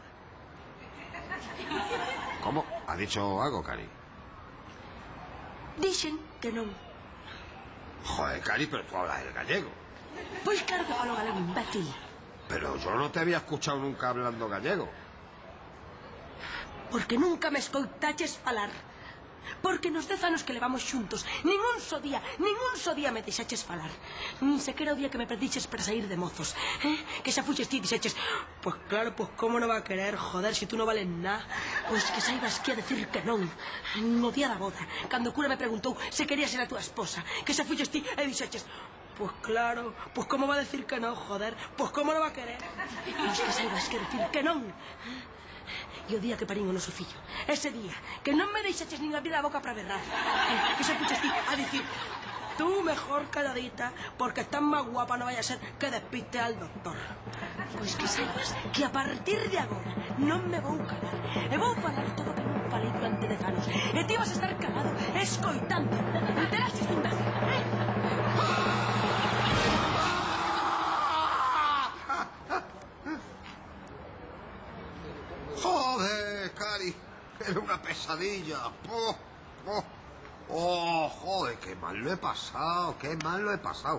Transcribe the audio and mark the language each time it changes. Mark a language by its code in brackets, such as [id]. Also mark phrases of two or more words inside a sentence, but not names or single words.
[es] ¿Cómo? ¿Ha dicho algo, Cari? [gl] Dixen que non. [es] Joder, Cari, pero tú hablas el gallego. [gl] Pois claro que falo galego, imbécil. [es] Pero yo no te había escuchado nunca hablando gallego. [gl] Porque nunca me escoitaches falar. Porque nos 10 anos que levamos xuntos, ningún só día me deixaches falar. Nin sequera o día que me perdiches para sair de mozos, que xa fuches ti e dixeches: pois claro, pois como non [es] va a querer, [gl] joder, se tú non vales nada. Pois que saibas que [es] a decir [gl] que non. No día da boda, cando o cura me preguntou se quería ser a túa esposa, que xa fuches ti e dixeches: pois claro, pois como [es] va a decir [gl] que non, joder, pois como non [es] va a querer. [gl] Pois que saibas que decir que non. E o día que parín o noso fillo, ese día que non me deixaches nin abrir a boca para berrar, que se puches ti a dicir: [es] tú mejor calladita, [gl] porque tan má guapa non vai a ser que [es] despiste al doctor. [gl] Pois que sepas que a partir de agora non me vou calar, e vou falar todo que non falei durante 10 anos, e ti vas a estar calado, escoitando. Enteraste, imbécil, [es] Joder, Cari, era una pesadilla. Oh, joder, qué mal lo he pasado, qué mal lo he pasado.